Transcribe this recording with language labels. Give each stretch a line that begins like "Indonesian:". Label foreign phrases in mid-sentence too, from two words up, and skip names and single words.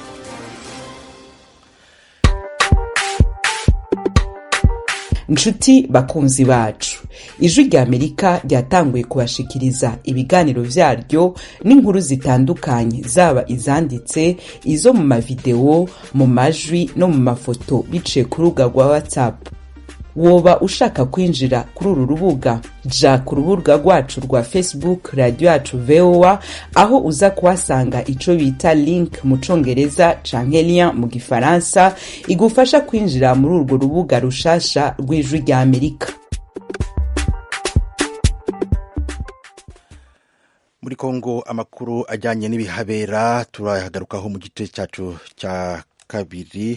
Rundi: Nshuti bakunzi bacu, ijwi ry'Amerika ryatanguye kubashikiriza ibiganiro vyaryo n'inkuru zitandukanye, zaba izanditse, izo mu mavideo, mu majwi no mu mafoto biciye ku rubuga rwa WhatsApp. Woba ushaka kwinjira kuri uru rubuga, ja ku rubuga rwacu rwa Facebook Radio Yacu VOA, aho uza kuhasanga ico bita link mu Congereza canke lien mu Gifaransa igufasha kwinjira muri urwo rubuga rushasha rw'ijwi rya Amerika. Muri Kongo amakuru ajyanye n'ibihabera turahagarukaho mu gice cyacu cya kabiri.